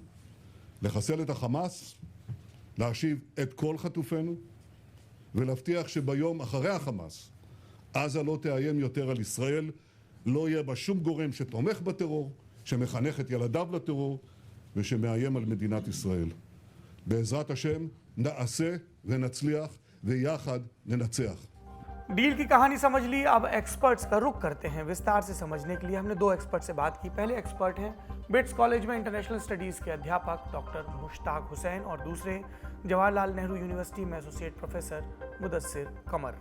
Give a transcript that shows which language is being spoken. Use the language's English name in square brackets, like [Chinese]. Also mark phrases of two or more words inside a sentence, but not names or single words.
[Hebrew] לחסל את החמאס, להשיב את כל חטופינו, ולהבטיח שביום אחרי החמאס, עזה לא תאיים יותר על ישראל, לא יהיה בה שום גורם שתומך בטרור, שמחנך את ילדיו לטרור, ושמאיים על מדינת ישראל. בעזרת השם נעשה ונצליח, ויחד ננצח. [Hindi] डील की कहानी समझ ली। अब एक्सपर्ट्स का रुख करते हैं। विस्तार से समझने के लिए हमने दो एक्सपर्ट से बात की। पहले एक्सपर्ट हैं बिट्स कॉलेज में [English] International Studies [Hindi] के अध्यापक डॉक्टर मुश्ताक हुसैन, और दूसरे जवाहरलाल नेहरू यूनिवर्सिटी में [English] associate professor [Hindi] मुदस्सिर कमर।